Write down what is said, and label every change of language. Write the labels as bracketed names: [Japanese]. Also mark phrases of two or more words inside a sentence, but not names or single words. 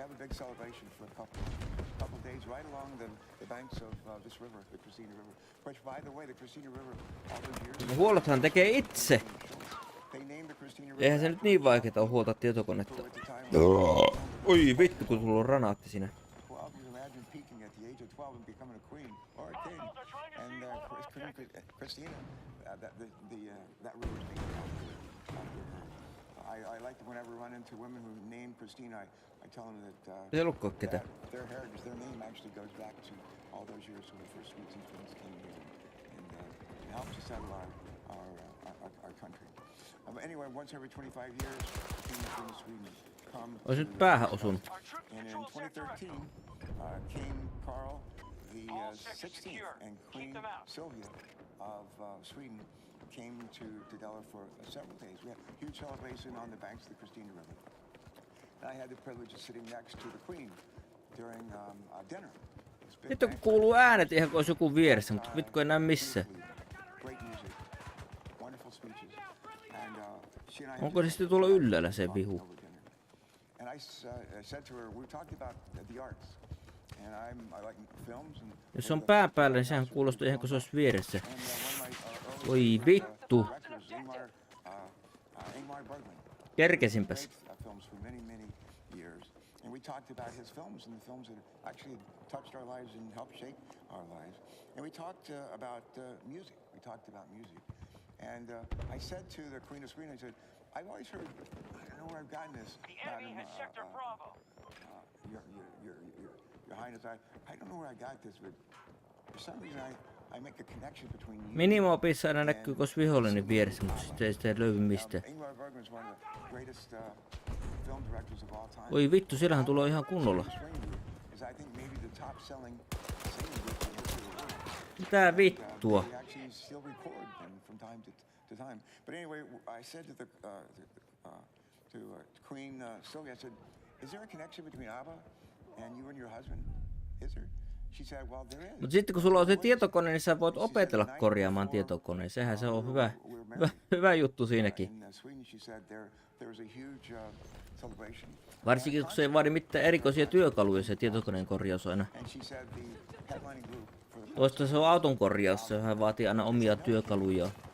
[Finnish] No, huolothan tekee itse. Eihän se nyt niin vaikeeta ole huoltaa tietokonetta. Oi vittu, kun sulla on ranaatti siinä. [English] I like to whenever I run into women who name Christina, I tell them that their heritage, their name actually goes back to all those years when the first Swedes and Finns came here and helped to settle our country. Anyway, once every 25 years, Finns and Sweden come. [Finnish] Ois nyt päähän osunut. [English] And in 2013 came Carl the 16th and Queen Sylvia of Sweden came to Delaware for several days. We had a huge celebration on the banks of the Christina River. And I had the privilege of sitting next to the Queen during dinner. [Finnish] Nyt kun kuuluu äänet ihan kuin olisi joku vieressä, mutta vittu ei näy missään. Onko se sitten tuolla ylhäällä se vihu? Jos on pään päällä, niin sehän kuulostaa ihan kuin se olisi vieressä. Oi vittu. Kerkesinpäs. [English] We talked about his films and the films that actually touched our lives and helped shape our lives. And we talked about music. We talked about music. And I said to the Queen of Sweden, I said, I've always heard, I don't know where I've gotten this. The enemy has Sector Bravo. Your Highness, I don't know where I got this, but for some reason I make a connection between you. [Finnish] Minimo-opissa aina näkyy kos vihollinen vieressä, mutta sitten ei sitä löydy mistään. Oi vittu, siellähän tulee ihan kunnolla. Mitä vittua? [English] But anyway, I said to Queen Sylvia, I said, is there a connection between ABBA and you and your husband? Is there? She said, well, there is. [Finnish] Mutta sitten kun sulla on se tietokone, niin sä voit opetella korjaamaan tietokoneen. Sehän se on hyvä juttu siinäkin. Varsinkin kun se ei vaadi mitään erikoisia työkaluja se tietokoneen korjaus aina. Toista se on auton korjaus, sehän vaatii aina omia työkaluja.